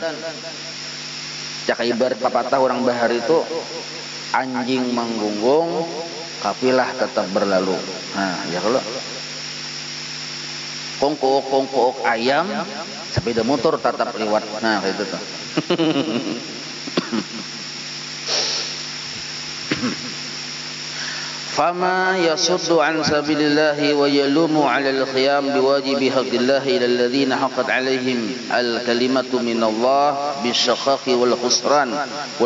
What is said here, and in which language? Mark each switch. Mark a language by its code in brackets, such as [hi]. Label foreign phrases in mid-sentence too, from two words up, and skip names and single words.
[bjn] Cak ibarat papatah orang Bahar itu, anjing manggungung, kafilah tetap berlalu. Nah, ya kalau kongkook ayam, sepeda motor tetap lewat. Nah, kayak itu tuh. [ar] فما يصد عن سبيل الله ويلوم على القيام بواجب حق الله إلى الذين حقت عليهم الكلمة من الله بالشقاق والخسران و